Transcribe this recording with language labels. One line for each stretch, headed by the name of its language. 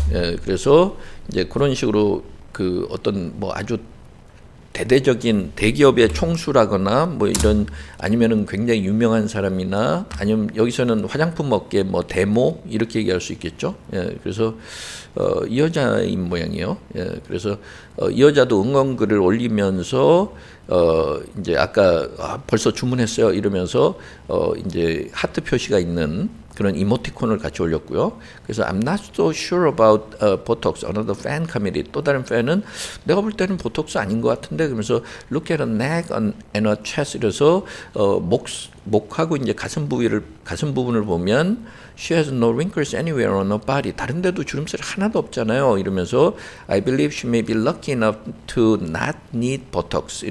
Korean: 예, 그래서 이제 그런 식으로 어떤 뭐 아주 대대적인 대기업의 총수라거나 뭐 이런 아니면은 굉장히 유명한 사람이나 아니면 여기서는 화장품 업계 뭐 데모 이렇게 얘기할 수 있겠죠. 예, 그래서 이 여자인 모양이에요. 예, 그래서 이 여자도 응원글을 올리면서 이제 아까 벌써 주문했어요 이러면서 이제 하트 표시가 있는 그런 이모티콘을 같이 올렸고요.
English: 그래서 I'm not so sure about Botox. Another fan committee.
Korean: 또 다른 팬은 내가 볼 때는 보톡스 아닌 것 같은데 그러면서
English: look at her neck and her chest
Korean: 이래서 목하고 이제 가슴 부분을 보면
English: she has no wrinkles anywhere on her body.
Korean: 다른 데도 주름살 하나도 없잖아요. 이러면서
English: I believe she may be lucky enough to not need Botox.